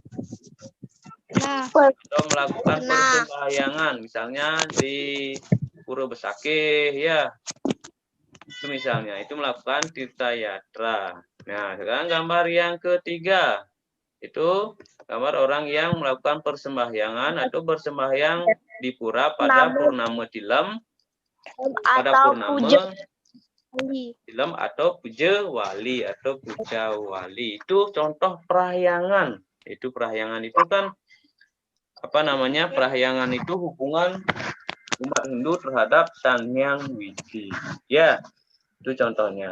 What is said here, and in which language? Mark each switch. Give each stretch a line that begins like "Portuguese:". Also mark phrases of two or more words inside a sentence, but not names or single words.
Indonesian: Atau melakukan persembahyangan, misalnya di Pura Besakih, ya. Itu misalnya, itu melakukan tirta yatra. Nah, sekarang gambar yang ketiga. Itu gambar orang yang melakukan persembahyangan atau bersembahyang di pura pada purnama tilem, pada purnama tilem atau puja wali atau puja wali. Itu contoh perahyangan. Itu perahyangan itu kan apa namanya? Perahyangan itu hubungan umat Hindu terhadap Sang Hyang Widi. Ya, itu contohnya.